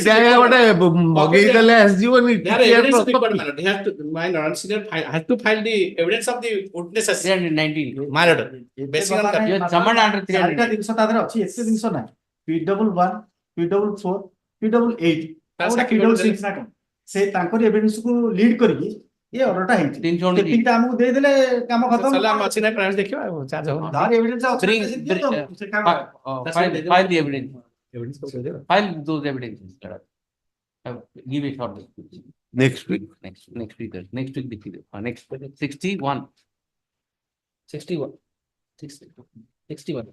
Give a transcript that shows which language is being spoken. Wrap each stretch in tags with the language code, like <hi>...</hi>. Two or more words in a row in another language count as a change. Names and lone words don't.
<en>They are evidence of the court, my lord. They have to, my lord, has to file the evidence of the witnesses. 319. My lord. Basing on that. You are summoned under 319. P11, P44, P88 That's</en> <or>ଆଉ ଗୋଟେ P66 ନା କଣ ସେ ତାଙ୍କର ଏଭିଡେନ୍ସ କୁ ଲିଡ୍ କରିକି ଏ ଅର୍ଡରଟା ହେଇଛି ଏତିକିଟା ଆମକୁ ଦେଇଦେଲେ କାମ ଖତମ ସଲା ଆମ ଅଛି ନା ପ୍ରାଇସ୍ ଦେଖିବା ଆଉ ଚାର୍ଜ ହବ ତାର ଏଭିଡେନ୍ସ ଅଛି</or> <en>File the evidence. File those evidences. Give a short description. Next week. Next week. Next week. Next 61. 61. 61.</en>